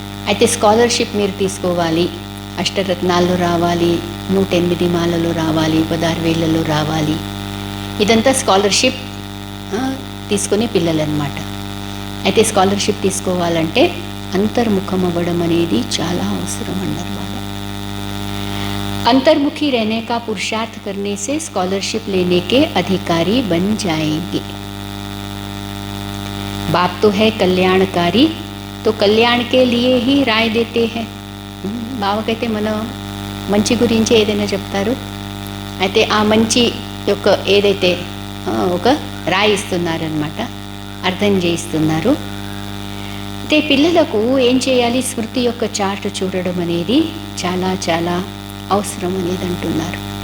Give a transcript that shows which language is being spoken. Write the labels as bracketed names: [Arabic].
[Telugu] అయితే స్కాలర్షిప్ మీరు తీసుకోవాలి, అష్టరత్నాల్లో రావాలి, 108 మాలలో రావాలి, 16 వేలలో రావాలి. ఇదంతా స్కాలర్షిప్ తీసుకునే పిల్లలు అన్నమాట. అయితే స్కాలర్షిప్ తీసుకోవాలంటే అంతర్ముఖం అవ్వడం అనేది చాలా అవసరం అన్నారు బాబా. [Hindi] अंतर्मुखी रहने का पुरुषार्थ करने से स्कॉलरशिप लेने के अधिकारी बन जाएंगे. बाप तो है कल्याणकारी, तो कल्याण के लिए ही राय देते हैं. [Telugu] బావకైతే మన మంచి గురించి ఏదైనా చెప్తారు. అయితే ఆ మంచి యొక్క ఏదైతే ఒక రాయి ఇస్తున్నారనమాట, అర్థం చేయిస్తున్నారు. అయితే పిల్లలకు ఏం చేయాలి? స్మృతి యొక్క చార్ట్ చూడడం అనేది చాలా చాలా అవసరం అనేది అంటున్నారు.